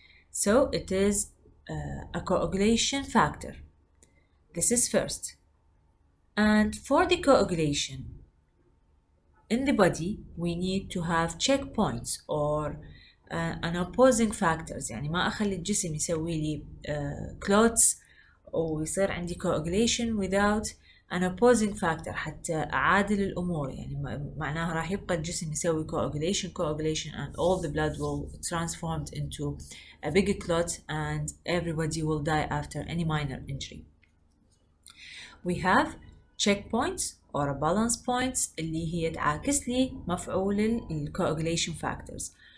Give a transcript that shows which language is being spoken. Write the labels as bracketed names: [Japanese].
[English] So it is a coagulation factor. This is first. And for the coagulation in the body, we need to have checkpoints or an opposing factors. [Arabic] يعني ما أخلي الجسم يسوي لي clots ويصير عندي coagulation [English] without an opposing factor [Arabic] حتى أعادل الأمور. يعني معناها راح يبقى الجسم يسوي [English] coagulation and all the blood will transformed into a big clot and everybody will die after any minor injury. We have checkpoints or balance points [Arabic] اللي هي تعاكس لي مفعول ال [English] coagulation factors.